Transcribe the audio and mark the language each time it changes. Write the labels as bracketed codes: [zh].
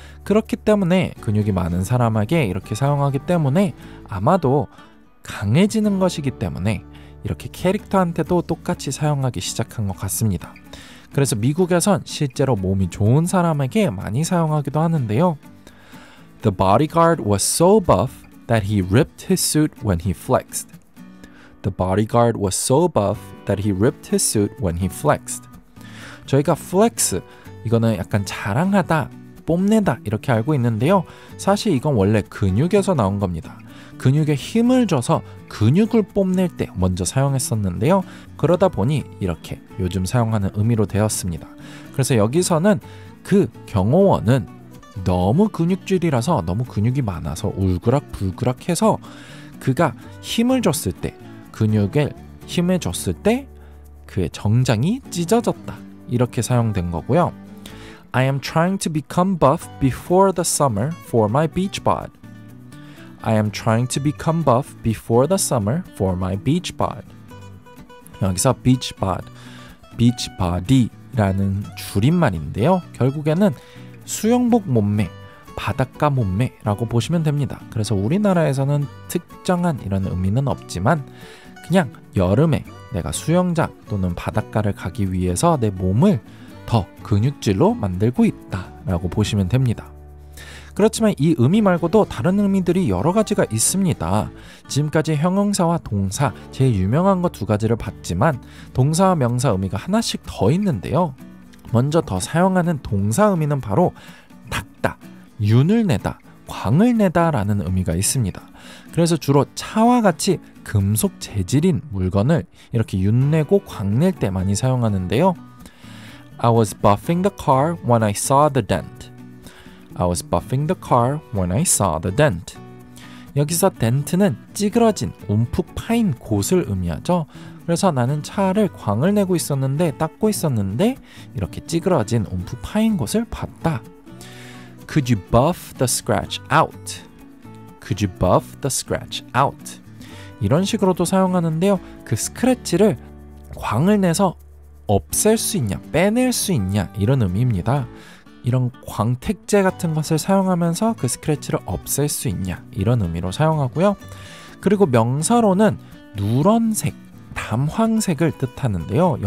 [ko] 그렇기 때문에 근육이 많은 사람에게 이렇게 사용하기 때문에 아마도 강해지는 것이기 때문에 이렇게 캐릭터한테도 똑같이 사용하기 시작한 것 같습니다. 그래서 미국에선 실제로 몸이 좋은 사람에게 많이 사용하기도 하는데요. [en] The bodyguard was so buff that he ripped his suit when he flexed. The bodyguard was so buff that he ripped his suit when he flexed. [ko] 저희가 flex, 이거는 약간 자랑하다, 뽐내다 이렇게 알고 있는데요. 사실 이건 원래 근육에서 나온 겁니다. 근육에 힘을 줘서 근육을 뽐낼 때 먼저 사용했었는데요. 그러다 보니 이렇게 요즘 사용하는 의미로 되었습니다. 그래서 여기서는 그 경호원은 너무 근육질이라서 너무 근육이 많아서 울그락불그락해서 그가 힘을 줬을 때 근육에 힘을 줬을 때 그의 정장이 찢어졌다. 이렇게 사용된 거고요. [en] I am trying to become buff before the summer for my beach bod. I am trying to become buff before the summer for my beach bod. [ko] 여기서 beach bod, beach body라는 줄임말인데요. 결국에는 수영복 몸매, 바닷가 몸매라고 보시면 됩니다. 그래서 우리나라에서는 특정한 이런 의미는 없지만 그냥 여름에 내가 수영장 또는 바닷가를 가기 위해서 내 몸을 더 근육질로 만들고 있다 라고 보시면 됩니다. 그렇지만 이 의미 말고도 다른 의미들이 여러 가지가 있습니다. 지금까지 형용사와 동사 제일 유명한 거 두 가지를 봤지만 동사와 명사 의미가 하나씩 더 있는데요. 먼저 더 사용하는 동사 의미는 바로 닦다, 윤을 내다, 광을 내다 라는 의미가 있습니다. 그래서 주로 차와 같이 금속 재질인 물건을 이렇게 윤내고 광낼 때 많이 사용하는데요. [en] I was buffing the car when I saw the dent. I was buffing the car when I saw the dent. [ko] 여기서 dent는 찌그러진, 움푹 파인 곳을 의미하죠. 그래서 나는 차를 광을 내고 있었는데, 닦고 있었는데 이렇게 찌그러진, 움푹 파인 곳을 봤다. [en] Could you buff the scratch out? Could you buff the scratch out? [ko] 이런 식으로도 사용하는데요. 그 스크래치를 광을 내서 없앨 수 있냐, 빼낼 수 있냐 이런 의미입니다. 이런 광택제 같은 것을 사용하면서 그 스크래치를 없앨 수 있냐 이런 의미로 사용하고요. 그리고 명사로는 누런색, 담황색을 뜻하는데요.